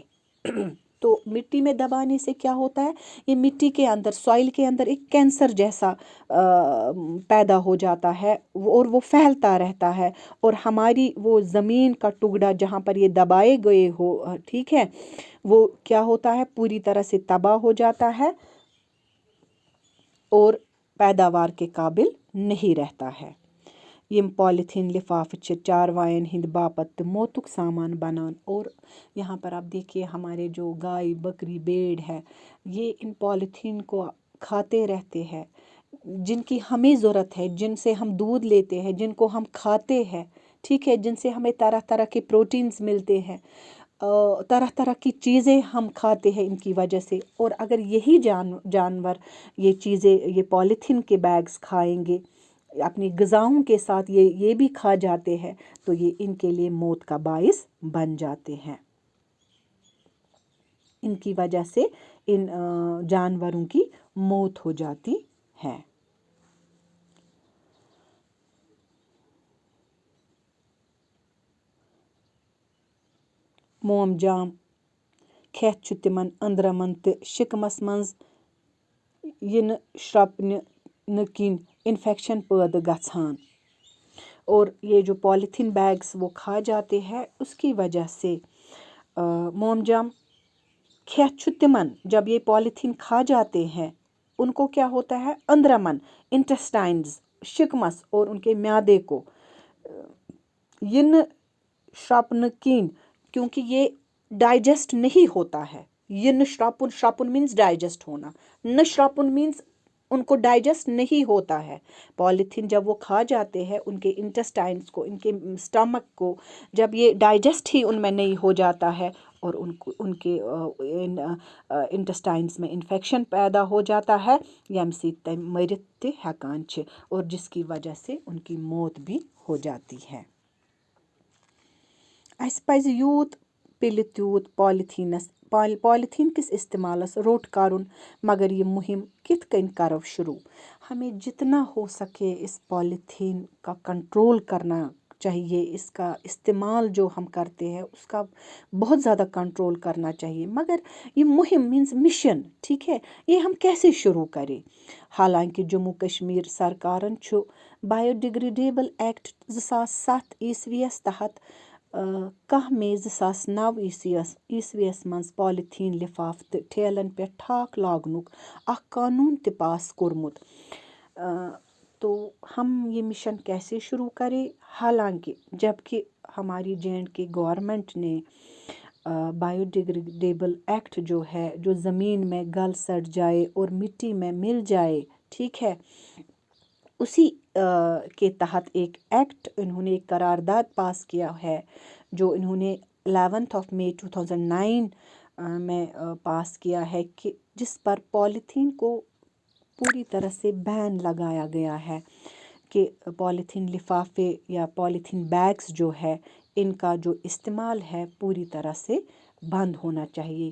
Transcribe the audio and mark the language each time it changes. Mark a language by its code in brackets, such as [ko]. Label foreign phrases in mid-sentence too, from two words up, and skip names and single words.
[ur] تو مٹی میں دبانے سے کیا ہوتا ہے، یہ مٹی کے اندر، سوائل کے اندر ایک کینسر جیسا پیدا ہو جاتا ہے، اور وہ پھیلتا رہتا ہے، اور ہماری وہ زمین کا ٹکڑا جہاں پر یہ دبائے گئے ہو، ٹھیک ہے، وہ کیا ہوتا ہے، پوری طرح سے تباہ ہو جاتا ہے اور پیداوار کے قابل نہیں رہتا ہے۔ [ks] یم پالیتھین لفافہ چھِ چاروائن ہند باپت تہٕ موتُک سامان بنان، [ur] اور یہاں پر آپ دیکھیے ہمارے جو گائے بکری بھیڑ ہے، یہ ان پالیتھین کو کھاتے رہتے ہیں، جن کی ہمیں ضرورت ہے، جن سے ہم دودھ لیتے ہیں، جن کو ہم کھاتے ہیں، ٹھیک ہے، جن سے ہمیں طرح طرح کے پروٹینز ملتے ہیں، طرح طرح کی چیزیں ہم کھاتے ہیں ان کی وجہ سے۔ اور اگر یہی جانور یہ چیزیں، یہ پالیتھین کے بیگز کھائیں گے اپنی غذاؤں کے ساتھ، یہ بھی کھا جاتے ہیں، تو یہ ان کے لیے موت کا باعث بن جاتے ہیں۔ ان کی وجہ سے ان جانوروں کی موت ہو جاتی ہے۔ [ks] موم جام کھٮ۪تھ چھُ تِمن أنٛدرمن تہٕ شِکمس منٛز یِنہٕ شرٛۄپنہٕ کِنۍ انفیکشن پٲدٕ گژھان، [ur] اور یہ جو [en] polythene bags [ur] وہ کھا جاتے ہیں، اس کی وجہ سے [ks] موم جام کھٮ۪تھ چھُ تِمن، [ur] جب یہ پالیتھین کھا جاتے ہیں، ان کو کیا ہوتا ہے، اندرمن انٹسٹائنز، شکمس اور ان کے معدے کو [ks] ینہٕ شرٛۄپنہٕ کِنۍ، [ur] کیونکہ یہ ڈائجسٹ نہیں ہوتا ہے۔ [ks] ینہٕ شرٛۄپُن، [ur] شرٛۄپُن مینس ڈائجسٹ ہونا، نہ شرٛۄپُن مینس ان کو ڈائجسٹ نہیں ہوتا ہے۔ پالیتھین جب وہ کھا جاتے ہیں، ان کے انٹسٹائنس کو، ان کے سٹمک کو جب یہ ڈائجسٹ ہی ان میں نہیں ہو جاتا ہے، اور ان کے انٹسٹائنس میں انفیکشن پیدا ہو جاتا ہے [ks] ییٚمہِ سۭتۍ تِم مٔرِتھ تہِ ہٮ۪کان چھِ [ur] اور جس کی وجہ سے ان کی موت بھی ہو جاتی ہے. [ks] اَسہِ پَزِ یوٗت پِلہِ تیوٗت پالیتھیٖن کِس استعمالس روٚٹ کرُن مگر یہ مہم کِتھ کٔنۍ کرو شروع. [ur] ہمیں جتنا ہو سکے اس پالیتھین کا کنٹرول کرنا چاہیے. اس کا استعمال جو ہم کرتے ہیں اس کا بہت زیادہ کنٹرول کرنا چاہیے. مگر یہ مہم مینس مشن ٹھیک ہے یہ ہم کیسے شروع کریں. [ks] حالانکہ جموں کشمیر سرکارن چھُ [en] bio degradable act [ks] 2007 عیسویس تحت 10 مئی 2009 عیسویس منٛز پالیتھیٖن لفاف تہٕ ٹھیلن پٮ۪ٹھ ٹھاک لاگنُک اکھ قانون تہِ پاس کوٚرمُت. [ur] تو ہم یہ مشن کیسے شروع کریں. حالانکہ جبکہ ہماری JNK گورنمنٹ نے [en] bio degradable act [ur] جو ہے جو زمین میں گل سڑ جائے اور مٹی میں مل جائے ٹھیک ہے اسی کے تحت ایک ایکٹ انہوں نے ایک قرارداد پاس کیا ہے جو انہوں نے 11 مئی 2009 میں پاس کیا ہے کہ جس پر پالیتھین کو پوری طرح سے بین لگایا گیا ہے کہ پالیتھین لفافے یا [en] polythene bags [ur] جو ہے ان کا جو استعمال ہے پوری طرح سے بند ہونا چاہیے.